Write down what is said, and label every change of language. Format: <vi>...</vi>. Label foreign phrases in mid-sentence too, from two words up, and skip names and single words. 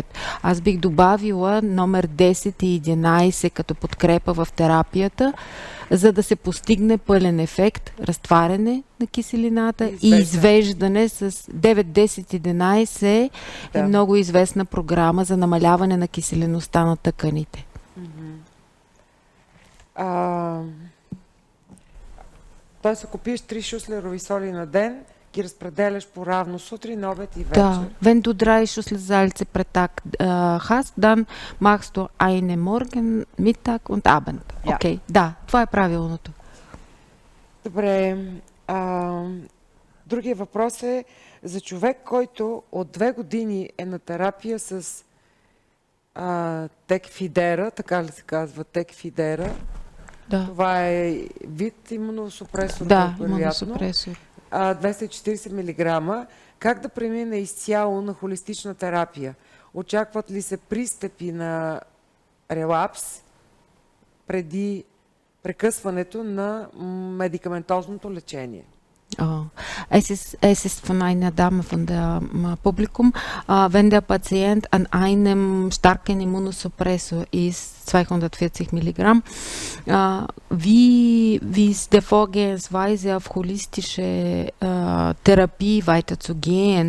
<bg>Аз бих добавила номер 10 и 11 като подкрепа в терапията, за да се постигне пълен ефект, разтваряне на киселината и извеждане с 9, 10, 11 е много известна програма за намаляване на киселеността на тъканите. Тоест, ако пиеш 3 шуслерови соли на ден, ги разпределяш по-равно сутрин, обед и вечер. Да,</bg> <de>wenn du 3 Schusselsalze pro Tag hast, dann machst du eine Morgen, Mittag und Abend. Ja.</de> <bg>Окей, да, това е правилното. Добре. Другия въпрос е за човек, който от 2 години е на терапия с текфидера, така ли се казва, текфидера. Да, Това е вид имуносупресор, да, вероятно. имуносупресор. 240 мг. Как да премине изцяло на холистична терапия? Очакват ли се пристъпи на релапс преди прекъсването на медикаментозното лечение? Oh.</bg> <de>Es ist von einer Dame von der Publikum, wenn der Patient an einem starken Immunosuppressor ist, 240 Milligramm, wie ist der Vorgehensweise auf holistische Therapie weiterzugehen?</de>